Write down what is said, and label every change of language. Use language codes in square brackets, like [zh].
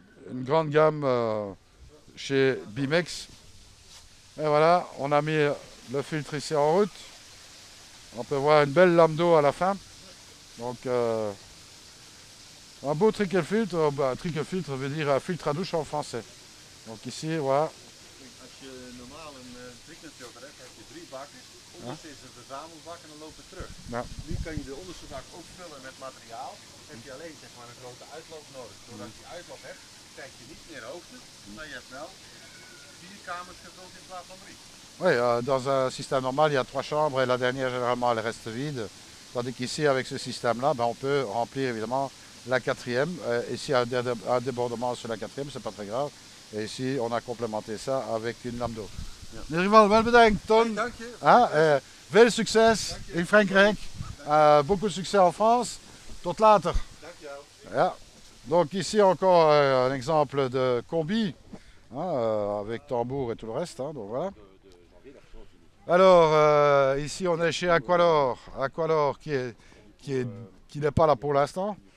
[fr] Une grande gamme chez Bimex. Et voilà, on a mis le filtre ici en route. On peut voir une belle lame d'eau à la fin. Donc un beau trickle filtre, trickle filtre veut dire un filtre à douche en français. Donc ici, voilà. [nl] Als je normaal een tricknetfilter hebt, heb je 3 bakken. Onderste is een verzamelbak en dan loopt het terug. Ja. Nu kan je de onderste bak ook vullen met materiaal. Heb je alleen zeg maar, een grote uitloop nodig. Doordat je uitloop hebt, krijg je niet meer hoogte, maar je hebt wel 4 kamers gevuld in plaats van 3. [fr] Oui, dans un système normal, il y a 3 chambres et la dernière, généralement, elle reste vide. Tandis qu'ici, avec ce système-là, on peut remplir évidemment la 4e. Et s'il y a un débordement sur la 4e, c'est pas très grave. Et ici, on a complémenté ça avec une lame d'eau. [nl] Ja. In ieder geval, wel bedankt, Ton. Dank je. Veel succes in Frankrijk. [fr] Beaucoup de succès en France. [nl] Tot later. Dankjewel. Ja. [fr] Donc ici encore un exemple de combi, hein, avec tambour et tout le reste. Hein, donc voilà. Alors ici on est chez Aqualor qui n'est pas là pour l'instant.